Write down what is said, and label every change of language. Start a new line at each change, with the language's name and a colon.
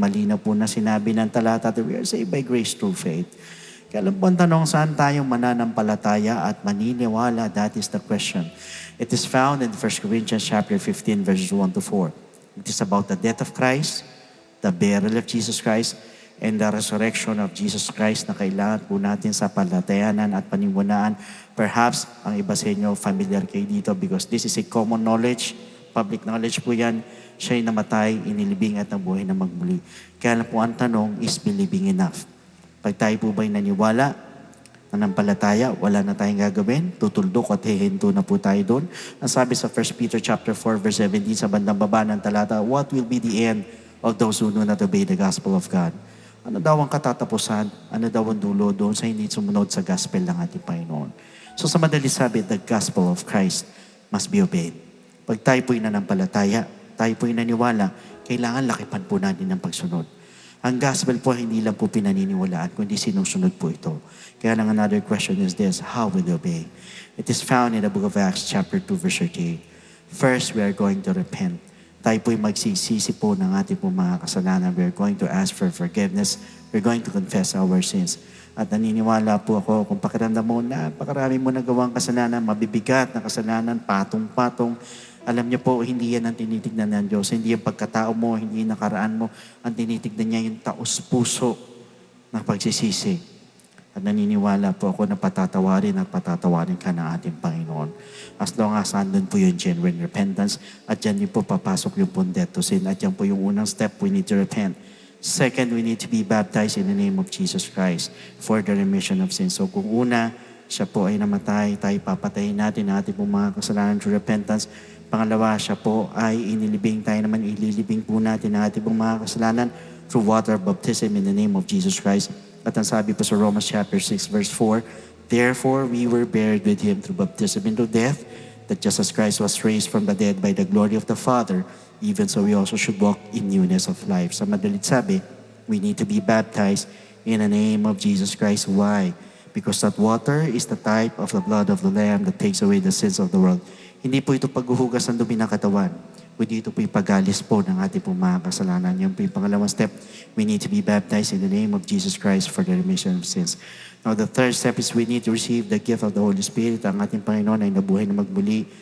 Filipino: Malinaw po na sinabi ng talata
English: that we are saved by grace through faith.
Filipino: Kaya alam po ang tanong, saan tayong mananampalataya at maniniwala?
English: That is the question. It is found in 1 Corinthians chapter 15 verses 1 to 4. It is about the death of Christ, the burial of Jesus Christ, and the resurrection of Jesus Christ
Filipino: na kailangan po natin sa palatayanan at paniwalaan.
English: Perhaps
Filipino: ang iba sa inyo
English: familiar
Filipino: kayo dito
English: because this is a common knowledge, public knowledge po yan.
Filipino: Siya'y namatay, inilibing at nabuhay na magmuli. Kaya lang po ang tanong,
English: is believing enough?
Filipino: Pag tayo po ba'y naniwala, nanampalataya, wala na tayong gagawin, tutuldok at hihinto na po tayo doon. Ang sabi sa 1 Peter chapter 4 verse 17 sa bandang baba ng talata,
English: what will be the end of those who do not obey the gospel of God?
Filipino: Ano daw ang katatapusan? Ano daw ang dulo doon sa hindi sumunod sa gospel ng ating Panginoon?
English: So
Filipino: sa madali sabi,
English: the gospel of Christ must be obeyed.
Filipino: Pag tayo po'y nanampalataya, tayo po'y naniwala, kailangan lakipan po natin ng pagsunod. Ang gospel po hindi lang po pinaniniwalaan, kundi sinusunod po ito. Kaya lang
English: another question is this, how will you obey? It is found in the book of Acts chapter 2 verse 38. First, we are going to repent.
Filipino: Tayo po'y magsisisi po ng ating po mga kasalanan.
English: We are going to ask for forgiveness. We're going to confess our sins.
Filipino: At naniniwala po ako kung pakiramdam mo na napakarami mo nagawang kasalanan, mabibigat na kasalanan, patong-patong, alam niyo po, hindi yan ang tinitignan ng Diyos. Hindi yung pagkatao mo, hindi yung nakaraan mo. Ang tinitignan niya yung taos-puso ng pagsisisi. At naniniwala po ako na patatawarin at patatawarin ka ng ating Panginoon.
English: As long as
Filipino: andun po yung genuine repentance, at dyan din po papasok yung death to sin. At yan po yung unang step,
English: we need to repent. Second, we need to be baptized in the name of Jesus Christ for the remission of sins.
Filipino: So kung una, siya po ay namatay, tayo papatayin natin ang ating mga kasalanan
English: through repentance.
Filipino: Pangalawa, siya po ay inilibing, tayo naman ililibing po natin ang ating mga kasalanan
English: through water baptism in the name of Jesus Christ.
Filipino: At ang sabi po sa
English: Romans chapter 6 verse 4, therefore we were buried with Him through baptism into death, that just as Christ was raised from the dead by the glory of the Father, even so we also should walk in newness of life.
Filipino: Sa madalit sabi,
English: we need to be baptized in the name of Jesus Christ. Why? Because that water is the type of the blood of the Lamb that takes away the sins of the world.
Filipino: Hindi po ito paghuhugas ng dumi ng katawan. Kundi ito po yung pag-alis po ng ating pong mga kasalanan. Yung po yung pangalawang step,
English: we need to be baptized in the name of Jesus Christ for the remission of sins. Now the third step is we need to receive the gift of the Holy Spirit.
Filipino: Ang ating Panginoon ay nabuhay na magmuli.